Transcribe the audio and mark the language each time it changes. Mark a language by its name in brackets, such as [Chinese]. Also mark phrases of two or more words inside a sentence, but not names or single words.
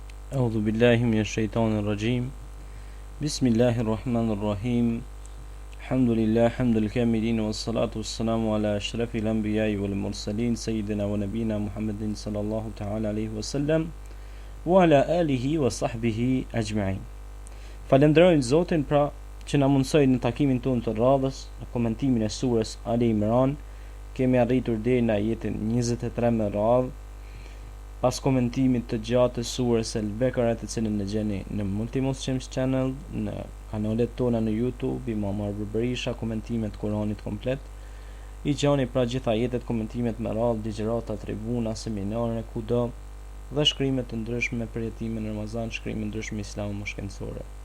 [Arabic] أعوذ بالله من الشيطان الرجيم بسم الله الرحمن الرحيم الحمد لله حمد الكاملين والصلاة والسلام على أشرف الأنبياء والمرسلين سيدنا ونبينا محمد صلى الله تعالى عليه وسلم وعلى آله وصحبه أجمعين. [Albanian] Falenderojmë Zotin pra që na mundsoi në takimin tonë të radhës në komentimin e surës Ali Imran. Kemi arritur deri në ajetin 23 me radhë. Pas komentimit të gjatë të surës Al-Bekara, të cilën e gjeni në Multimuslims Channel, në kanalet tona në YouTube, Imam Arbër Berisha, komentimet Kuranit komplet, i gjani pra gjitha jetet, komentimet me radhë, ligjërata, tribuna, seminare, kudo, dhe shkrimet të ndryshme për jetimin në Ramazan, shkrimet ndryshme islamu më shkencore.